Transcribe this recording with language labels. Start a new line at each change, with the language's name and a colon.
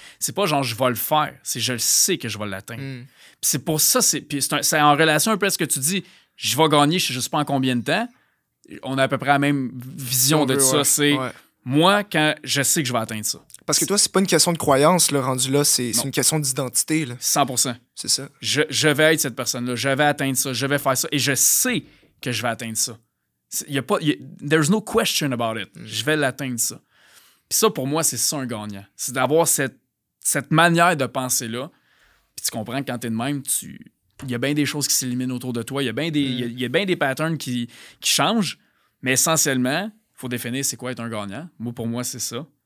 French: C'est pas genre je vais le faire, c'est je le sais que je vais l'atteindre. Puis c'est pour ça, c'est en relation un peu à ce que tu dis, je vais gagner, je sais pas en combien de temps. On a à peu près la même vision de ça. C'est moi, quand je sais que je vais atteindre ça. Parce que toi, c'est pas une question de croyance, le rendu là, c'est une question d'identité. Là. 100%. C'est ça. Je vais être cette personne-là, je vais atteindre ça, je vais faire ça, et je sais que je vais atteindre ça.
English: There's no question about it.
French: Je vais l'atteindre, ça. Puis ça, pour moi, c'est ça un gagnant. C'est d'avoir cette manière de penser-là. Puis tu comprends que quand t'es de même, il y a bien des choses qui s'éliminent autour de toi. Il y a bien des patterns qui changent. Mais essentiellement, il faut définir c'est quoi être un gagnant. Pour moi, c'est ça.